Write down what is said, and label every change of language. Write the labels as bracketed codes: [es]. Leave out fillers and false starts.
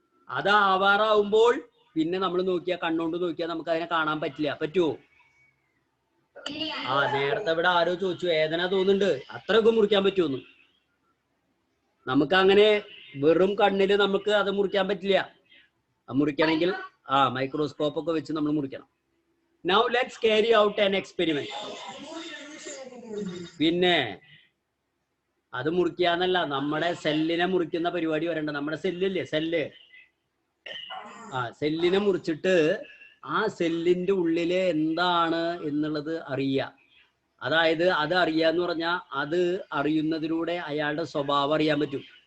[ml] അത് ആവാറാവുമ്പോൾ പിന്നെ നമ്മൾ കണ്ണുകൊണ്ട് നോക്കിയാൽ നമുക്ക് അതിനെ കാണാൻ പറ്റില്ല. പറ്റുമോ? നേരത്തെ ഇവിടെ ആരോ ചോദിച്ചു, വേദന തോന്നുന്നുണ്ട്, അത്രയൊക്കെ മുറിക്കാൻ പറ്റുമെന്ന്. നമുക്ക് അങ്ങനെ വെറും കണ്ണില് നമുക്ക് അത് മുറിക്കാൻ പറ്റില്ല. മുറിക്കണമെങ്കിൽ മൈക്രോസ്കോപ്പ് ഒക്കെ വെച്ച് നമ്മൾ മുറിക്കണം. [en] Now let's carry out an experiment. [ml] പിന്നെ അത് മുറിക്കാന്നല്ല, നമ്മുടെ സെല്ലിനെ മുറിക്കുന്ന പരിപാടി വരണ്ട. നമ്മുടെ സെല്ലില്ലേ, സെല്ലിനെ മുറിച്ചിട്ട് ആ സെല്ലിന്റെ ഉള്ളില് എന്താണ് എന്നുള്ളത് അറിയുക. അതായത് അത് അറിയാന്ന് പറഞ്ഞാൽ അത് അറിയുന്നതിലൂടെ അയാളുടെ സ്വഭാവം അറിയാൻ പറ്റും.